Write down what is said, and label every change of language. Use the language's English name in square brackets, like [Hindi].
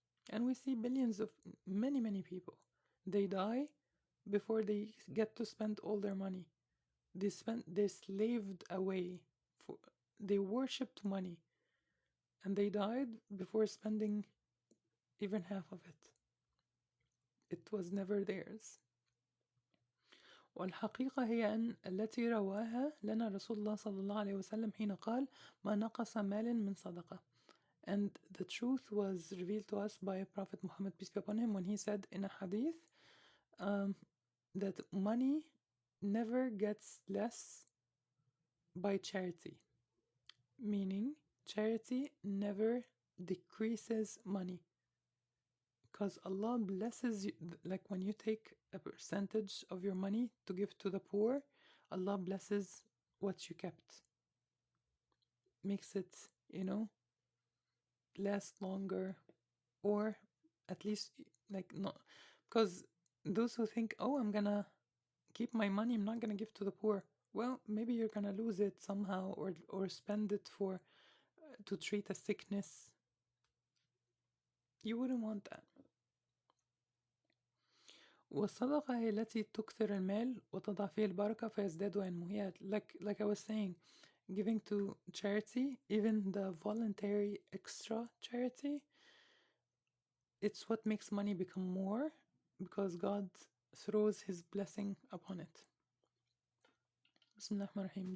[English] And we see billions of many people. They die before they get to spend all their money. They slaved away for, they worshipped money, and they died before spending even half of it. It was never theirs. [Arabic] والحقيقة هي أن التي رواها لنا رسول الله صلى الله عليه وسلم حين قال ما نقص مال من صدقة. [English] And the truth was revealed to us by Prophet Muhammad, peace be upon him, when he said in a hadith that money never gets less by charity. Meaning, charity never decreases money. Because Allah blesses you, like when you take a percentage of your money to give to the poor, Allah blesses what you kept. Makes it, last longer, or at least like not, because those who think, oh, I'm gonna keep my money, I'm not gonna give to the poor, well, maybe you're gonna lose it somehow, or spend it for to treat a sickness. You wouldn't want that. [Arabic] والصدقة هي التي تكثر المال وتضع فيه البركة فيزداد وينمو. [English] Like I was saying, giving to charity, even the voluntary extra charity, it's what makes money become more, because God throws his blessing upon it. [Arabic] Bismillah ar-Rahman ar-Rahim.